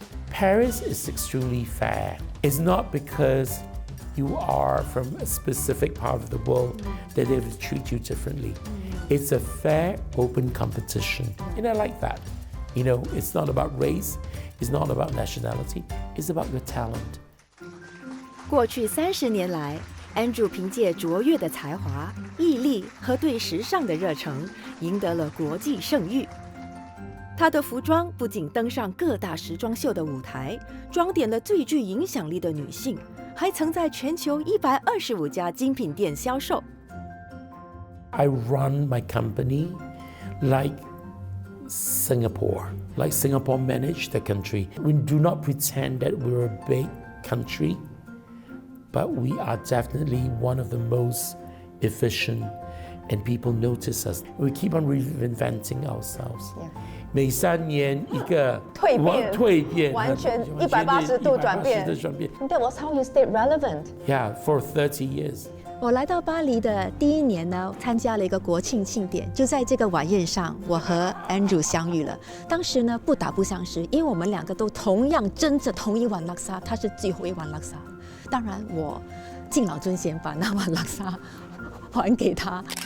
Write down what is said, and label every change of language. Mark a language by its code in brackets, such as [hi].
[en] Paris is extremely fair. It's not because you are from a specific part of the world that they will treat you differently. It's a fair, open competition. And I like that. You know, it's not about race, it's not about nationality, it's about your talent. [zh] 过去30年来，Andrew 凭借卓越的才华、毅力和对时尚的热忱，赢得了国际盛誉。他的服装不仅登上各大时装秀的舞台，装点了最具影响力的女性，还曾在全球125家精品店销售。 [en] I run my company like Singapore managed the country. We do not pretend that we're a big country, but we are definitely one of the most efficient, and people notice us. We keep on reinventing ourselves. [zh] 每3年一个蜕变，完全180度转变。 [en] That was how you stayed relevant. Yeah, for 30 years. [zh] 我来到巴黎的第1年呢，参加了一个国庆庆典。就在这个晚宴上，我和 Andrew 相遇了。当时呢，不打不相识，因为我们2个都同样蒸着同一碗拉沙，他是最后一碗拉沙。当然，我敬老尊贤，把那碗拉沙还给他。